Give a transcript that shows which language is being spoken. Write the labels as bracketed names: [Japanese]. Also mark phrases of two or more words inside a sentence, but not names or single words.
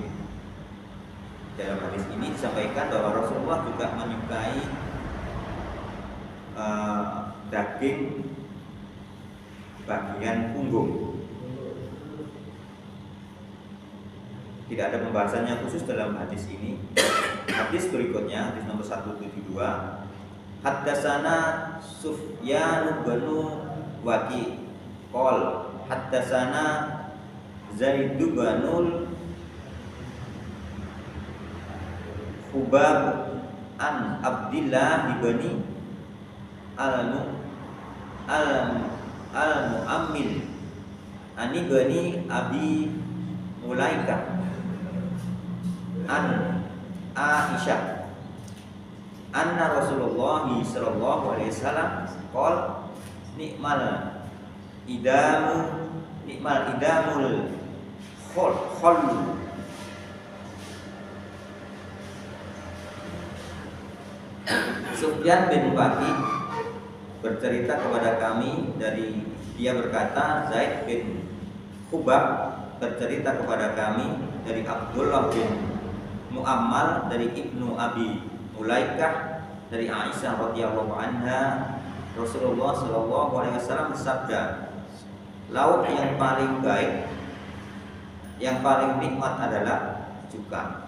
[Indonesian] Dalam hadis ini disampaikan bahwa Rasulullah juga menyukai daging bagian punggung. Tidak ada pembahasannya khusus dalam hadis ini. Hadis berikutnya, hadis nomor 172. [Arabic] حدثنا سفيان بن وكيع قال حدثنا زيد بن حباب عن عبد الله بن المؤمل عن ابن أبي مليكة عن عائشة أن رسول الله صلى الله عليه وسلم قال نعم الإدام الخل. [Indonesian] Sufyan bin Waqi bercerita kepada kami dari dia berkata, Zaid bin Hubab bercerita kepada kami dari Abdullah bin Mu'ammal dari Ibnu Abi Mulaikah dari Aisyah [Arabic] رضي الله عنها, [Indonesian] Rasulullah [Arabic] صلى الله عليه وسلم [Indonesian] bersabda, lauk yang paling baik, yang paling nikmat adalah cuka.